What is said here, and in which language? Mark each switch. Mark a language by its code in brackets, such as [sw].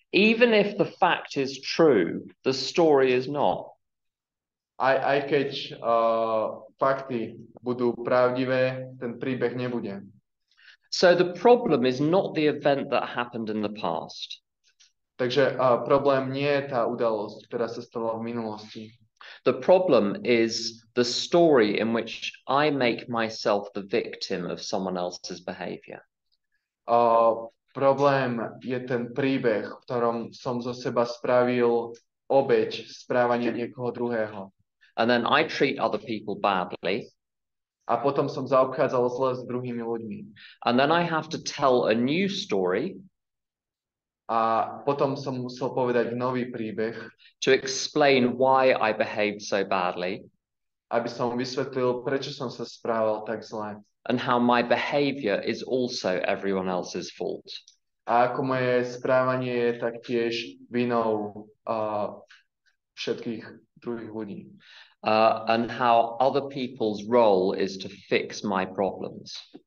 [en] Even if the fact is true, the story is not. [sk] Aj keď fakty budú pravdivé, ten príbeh nebude. [en] So the problem is not the event that happened in the past. [sk] Takže problém nie je tá udalosť, ktorá sa stala v minulosti. [en] The problem is the story in which I make myself the victim of someone else's behavior. [sk] Problém je ten príbeh, v ktorom som zo seba spravil obeť správania niekoho druhého. [en] And then I treat other people badly. [sk] A potom som zaobchádzal zle s druhými ľuďmi. [en] And then I have to tell a new story [sk] A potom som musel povedať nový príbeh, [en] to explain why I behaved so badly [sk] aby som vysvetlil, prečo som sa správal tak zle. [en] and how my behavior is also everyone else's fault. [sk] A ako moje správanie je taktiež vinou všetkých druhých ľudí. [en] And how other people's role is to fix my problems.